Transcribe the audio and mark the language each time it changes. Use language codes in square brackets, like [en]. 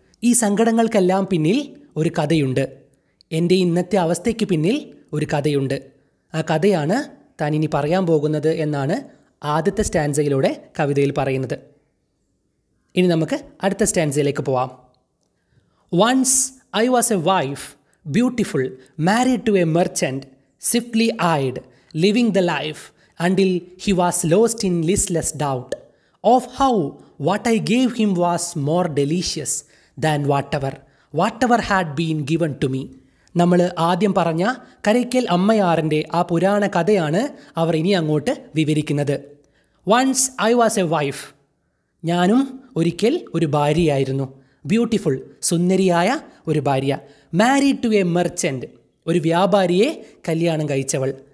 [ml] ഈ സങ്കടങ്ങൾക്കെല്ലാം പിന്നിൽ ഒരു കഥയുണ്ട്. എൻ്റെ ഇന്നത്തെ അവസ്ഥയ്ക്ക് പിന്നിൽ ഒരു കഥയുണ്ട്. ആ കഥയാണ് താൻ ഇനി പറയാൻ പോകുന്നത് എന്നാണ് ആദ്യത്തെ സ്റ്റാൻസയിലൂടെ കവിതയിൽ പറയുന്നത്. ഇനി നമുക്ക് അടുത്ത സ്റ്റാൻസയിലേക്ക് പോവാം. [en] Once I was a wife, beautiful, married to a merchant, swiftly eyed, living the life until he was lost in listless doubt of how what I gave him was more delicious than whatever had been given to me. [ml] നമ്മൾ ആദ്യം പറഞ്ഞ കരയ്ക്കൽ അമ്മയാറിൻ്റെ ആ പുരാണ കഥയാണ് അവർ ഇനി അങ്ങോട്ട് വിവരിക്കുന്നത്. [en] once I was a wife, [ml] ഞാനും ഒരിക്കൽ ഒരു ഭാര്യയായിരുന്നു. ബ്യൂട്ടിഫുൾ, സുന്ദരിയായ ഒരു ഭാര്യ. [en] married to a merchant, [ml] ഒരു വ്യാപാരിയെ കല്യാണം കഴിച്ചവൾ.